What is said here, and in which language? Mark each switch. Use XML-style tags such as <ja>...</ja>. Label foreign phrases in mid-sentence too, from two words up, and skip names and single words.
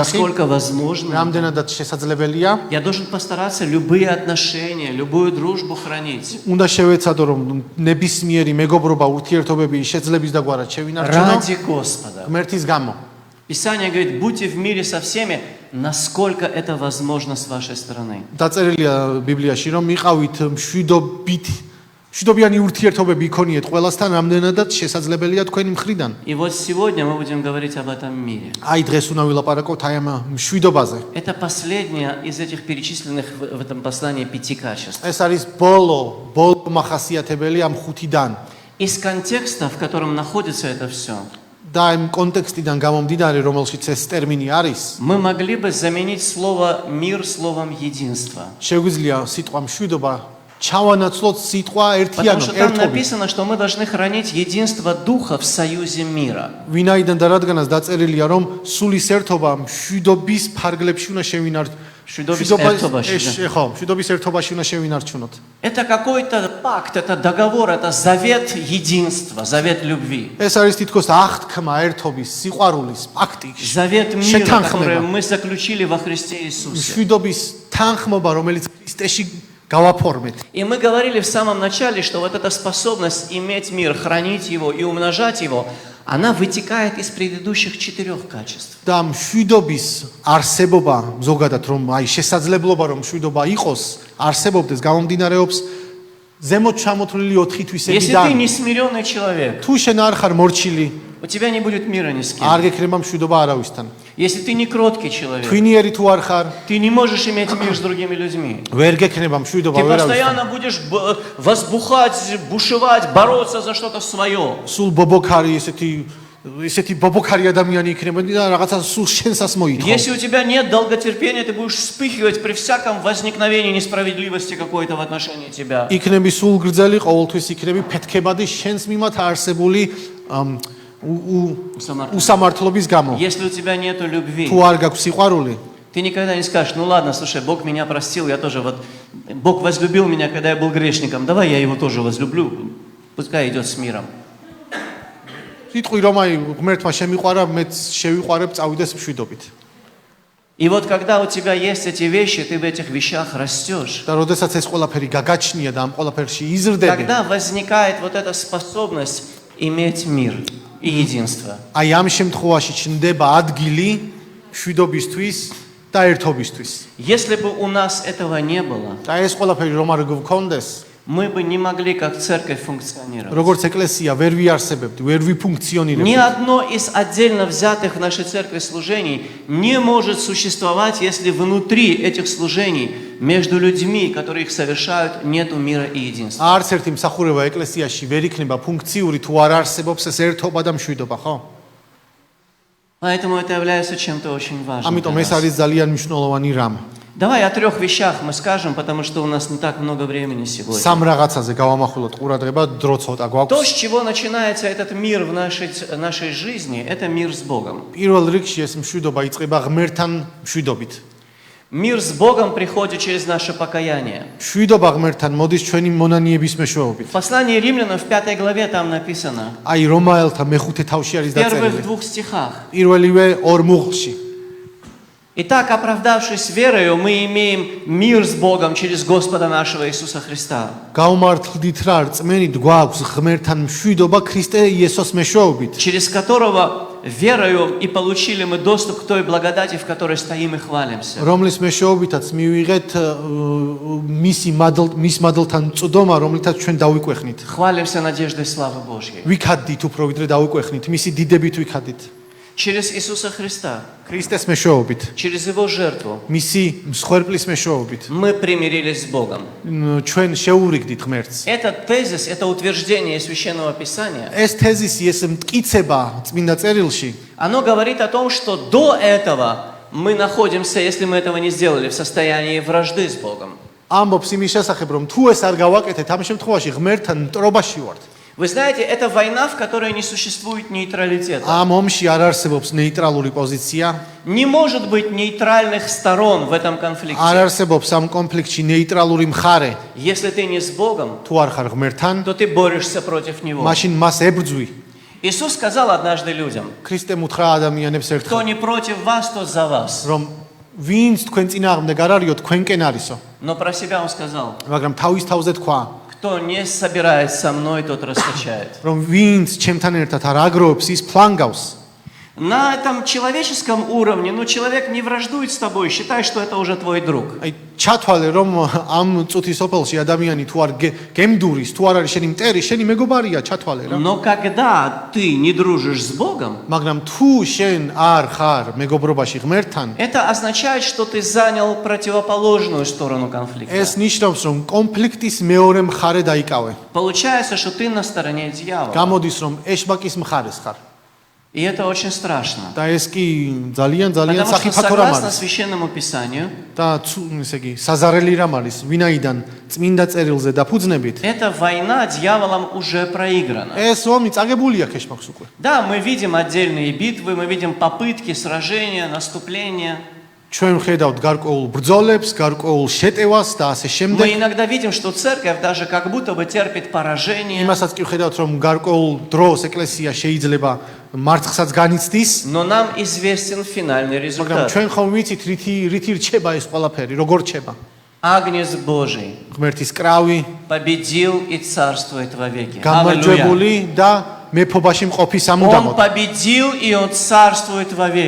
<ru>насколько возможно.</ru> <ka>რამდენადაც შესაძლებელია.</ka> <ru>Я должен постараться любые отношения, любую дружбу хранить.</ru> <ka>უნდა შევეცადო რომ ნებისმიერი მეგობრობა, ურთიერთობები შეძლების და გვარად შევინარჩუნო</ka> <ru>Ради Господа.</ru> <ka>ღმერთის გამო.</ka> <ru>Писание говорит, будьте в мире со всеми, насколько это возможно с вашей стороны.</ru> <ka>დაწერილია ბიბლიაში რომ მიყავით მშვიდობიანი ურთიერთობები იქონიეთ ყველასთან, რამდენადაც შესაძლებელია თქვენი მხრიდან.</ka> <ru>И вот сегодня мы будем говорить об этом мире.</ru> <ka>აი დღეს უნდა ვილაპარაკოთ აი ამ მშვიდობაზე.</ka> <ru>Это последнее из этих перечисленных в этом послании 5 качеств.</ru> <ka>ეს არის ბოლო მახასიათებელი ამ ხუთიდან.</ka> <ru>Из контекста, в котором находится это все,</ru> <ka>და იმ კონტექსტიდან გამომდინარე, რომელშიც ეს ტერმინი არის,</ka> <ru>мы могли бы заменить слово «мир» словом «единство».</ru> <ka>შეგვიძლია სიტყვა მშვიდობა ჩავანაცვლოთ სიტყვა</ka> <ru>Потому что там</ru> <ka>ერთობა.</ka> <ru>написано, что мы должны хранить единство Духа в союзе мира.</ru> <ka>ვინაიდან და რადგანაც დაწერილია, რომ სულის ერთობა მშვიდობის ფარგლებში უნდა შევინარჩუნოთ. მშვიდობის ერთობაში უნდა შევინარჩუნოთ.</ka> <ru>Это какой-то пакт, это договор, это завет единства, завет любви.</ru> <ka>ეს არის თითქოს აღთქმა ერთობის, სიყვარულის, პაქტი.</ka> <ru>Завет мира, который мы заключили во Христе Иисусе.</ru> <ka>მშვიდობის თანხმობა, რომელიც ქრისტეში გავაფორმეთ.</ka> <ru>И мы говорили в самом начале, что вот эта способность иметь мир, хранить его и умножать его, она вытекает из предыдущих 4 качеств.</ru> <ka>და მშვიდობის არსებობა, ზოგადად რომ აი შესაძლებლობა რომ მშვიდობა იყოს, არსებობდეს გამომდინარეობს ზემოთ ჩამოთვლილი 4 თვისებიდან.</ka> <ru>Если ты несмиренный человек,</ru> <ka>თუ შენ არ ხარ მორჩილი,</ka> <ru>у тебя не будет мира ни с кем.</ru> <ka>არ გექნება мშვიდობა არავისთან.</ka> <ru>Если ты не кроткий человек,</ru> <ka>თვინიერი თუ არ ხარ,</ka> <ru>ты не можешь иметь мир с другими людьми.</ru> <ka>ვერ გექნება მშვიდობა</ka> <ru>Ты</ru> <ka>ვერავისთან.</ka> <ru>постоянно будешь возбухать, бушевать, бороться за что-то свое.</ru> <ka>სულ ბობოქარი ესეთი ბობოქარი ადამიანი იქნება და რაღაცა სულ შენსას მოითხოვ.</ka> <ru>Если у тебя нет долготерпения, ты будешь вспыхивать при всяком возникновении несправедливости какой-то в отношении тебя.</ru> <ka>იქნები სულ გრძელი, ყოველთვის იქნები ფეთქებადი შენს მიმართ არსებული უსამართლობის გამო.</ka> <ru>Если у тебя нету любви,</ru> <ka>თუ არ გაქვს სიყვარული,</ka> <ru>ты никогда не скажешь, ну ладно, слушай, Бог меня простил, я тоже вот, Бог возлюбил меня, когда я был грешником, давай я его тоже возлюблю, пускай идет с миром.</ru> <ka>სიტყვი რომ აი ღმერთმა შემიყვარა, მეც შევიყვარებ, წავიდეს მშვიდობით.</ka> <ru>И вот когда у тебя есть эти вещи, ты в этих вещах растешь,</ru> <ka>და როდესაც ეს ყველაფერი გაგაჩნია და ამ ყველაფერში იზრდები,</ka> <ru>тогда возникает вот эта способность иметь мир и единство.</ru> <ka>აი ამ შემთხვევაში ჩნდება ადგილი მშვიდობისთვის და ერთობისთვის.</ka> <ru>Если бы у нас этого не было,</ru> <ka>და ეს ყველაფერი რომ არ გქონდეს,</ka> <ru>мы бы не могли как церковь функционировать.</ru> <ka>როგორც ეკლესია ვერ ვიარსებებდი, ვერ</ka> <ru>Ни</ru> <ka>ვიფუნქციონირებდი.</ka> <ru>одно из отдельно взятых в нашей церкви служений не может существовать, если внутри этих служений, между людьми, которые их совершают, нету мира и единства.</ru> <ka>არც ერთი მსახურება ეკლესიაში ვერ იქნება ფუნქციური თუ არ არსებობს ეს ერთობა და მშვიდობა, ხო?</ka> <ru>Поэтому это является чем-то очень важным.</ru> <ka>ამიტომ</ka> <ru>для</ru> <ka>ეს</ka> <ru>нас.</ru> <ka>არის ძალიან მნიშვნელოვანი რამ.</ka> <ru>Давай о 3 вещах мы скажем, потому что у нас не так много времени сегодня.</ru> <ka>სამ რაღაცაზე გავამახვილოთ ყურადღება, დრო ცოტა</ka> <ru>То,</ru> <ka>გვაქვს.</ka> <ru>с чего начинается этот мир в нашей жизни, это мир с Богом.</ru> <ka>პირველ რიგში ეს მშვიდობა იწყება ღმერთთან მშვიდობით.</ka> <ru>Мир с Богом приходит через наше покаяние.</ru> <ka>მშვიდობა ღმერთთან მოდის ჩვენი მონანიების მეშვეობით.</ka> <ru>В послании Римлянам в 5 главе там написано,</ru> <ka>აი რომაელთა მეხუთე თავში არის</ka> <ru>в первых</ru> <ka>დაწერილი.</ka> <ru>2 стихах.</ru> <ka>პირველივე ორ მუხლში.</ka> <ru>Итак, оправдавшись верою, мы имеем мир с Богом через Господа нашего Иисуса Христа.</ru> <ka>გაუმართლდით რა რწმენით გვაქვს ღმერთთან მშვიდობა ქრისტე იესოს მეშვეობით.</ka> <ru>Через которого верою и получили мы доступ к той благодати, в которой стоим и хвалимся.</ru> <ka>რომლის მეშვეობითაც მივიღეთ მის მადლთან წვდომა, რომლითაც ჩვენ დავიკვეხნით.</ka> <ru>Хвалимся надеждой славы Божьей.</ru> <ka>ვიქადით უფრო ვიდრე დავიკვეხნით, მისი დიდებით ვიქადით.</ka> <ru>Через Иисуса Христа,</ru> <ka>ქრისტეს მეშვეობით,</ka> <ru>через Его жертву</ru> <ka>მისი მსხვერპლის მეშვეობით</ka> <ru>мы примирились с Богом.</ru> <ka>ჩვენ შეურიგდით ღმერთს.</ka> <ru>Этот тезис, это утверждение Священного Писания,</ru> <ka>ეს თეზისი, ეს მტკიცება წმინდა წერილში,</ka> <ru>оно говорит о том, что до этого мы находимся, если мы этого не сделали, в состоянии вражды с Богом.</ru> <ka>ამბობს იმის შესახებ, რომ თუ ეს არ გავაკეთეთ, ამ შემთხვევაში ღმერთთან მტრობაში ვართ.</ka> <ru>Вы знаете, это война, в которой не существует нейтралитета.</ru> <ka>ამ ომში არ არსებობს ნეიტრალური პოზიცია,</ka> <ru>Не может быть нейтральных сторон в этом конфликте.</ru> <ka>არ არსებობს ამ კონფლიქტში ნეიტრალური მხარე.</ka> <ru>Если ты не с Богом,</ru> <ka>თუ არ ხარ ღმერთთან,</ka> <ru>то ты борешься против Него.</ru> <ka>მაშინ მას ებრძვი.</ka> <ru>Иисус сказал однажды людям,</ru> <ka>ქრისტემ უთხრა ადამიანებს</ka> <ru>кто</ru> <ka>ერთხელ,</ka> <ru>не против вас, тот за вас.</ru> <ka>რომ ვინც თქვენ წინააღმდეგ არ არისო, თქვენკენ არისო.</ka> <ru>Но про себя он сказал,</ru> <ka>მაგრამ თავის თავზე თქვა,</ka> <ru>кто не собирается со мной, тот раскачает.</ru> <ka>რომ ვინც ჩემთან ერთად არ აგროვებს, ის ფლანგავს.</ka> <ru>На этом человеческом уровне, человек не враждует с тобой, считай, что это уже твой друг.</ru> <ka>აი ჩათვალე, რომ ამ წუთის ოფელში ადამიანი თუ არ გემდურის, თუ არ არის შენი მტერი, შენი მეგობარია, ჩათვალე რა.</ka> <ru>Но когда ты не дружишь с Богом,</ru> <ka>მაგრამ თუ შენ არ ხარ მეგობრობაში ღმერთთან,</ka> <ru>это означает, что ты занял противоположную сторону конфликта.</ru> <ka>ეს ნიშნავს, რომ კონფლიქტის მეორე მხარე დაიკავე.</ka> <ru>Получается, что ты на стороне дьявола.</ru> <ka>გამოდის, რომ ეშბაკის მხარეს ხარ.</ka> <ru>И это очень страшно.</ru> <ka>და ეს კი ძალიან ძალიან</ka> <ru>Потому что</ru> <ka>საფათო რამ</ka> <ru>согласно</ru> <ka>არის.</ka> <ru>Священному Писанию,</ru> <ka>და ესე იგი, საზარელი რამ არის, ვინაიდან წმინდა წერილზე დაფუძნებით.</ka> <ru>эта война дьяволом уже проиграна.</ru> <ka>ეს ომი წაგებულია ქეშმაკს უკვე.</ka> <ru>Да, мы видим отдельные битвы, мы видим попытки, сражения, наступления.</ru> <ka>ჩვენ ხედავთ გარკვეულ ბრძოლებს, გარკვეულ შეტევას და ასე</ka> <ru>Мы</ru> <ka>შემდეგ.</ka> <ru>иногда видим, что церковь даже как будто бы терпит поражение.</ru> <ka>იმასაც კი ხედავთ, რომ გარკვეულ დროს ეკლესია შეიძლება მარცხსაც განიცდის,</ka> <ru>Но нам известен финальный</ru> <ka>მაგრამ</ka> <ru>результат.</ru> <ka>ჩვენ ხომ ვიცით რითი რჩება ეს ყველაფერი, როგორ რჩება.</ka> <ru>Агнец Божий</ru> <ka>ღმერთის კრავი</ka> <ru>победил и царствует вовеки. Аллилуйя.</ru> <ka>გამარჯვებული და მეფობაში მყოფი</ka> <ru>Он</ru> <ka>სამუდამოდ.</ka> <ru>победил и он царствует вовеки.</ru>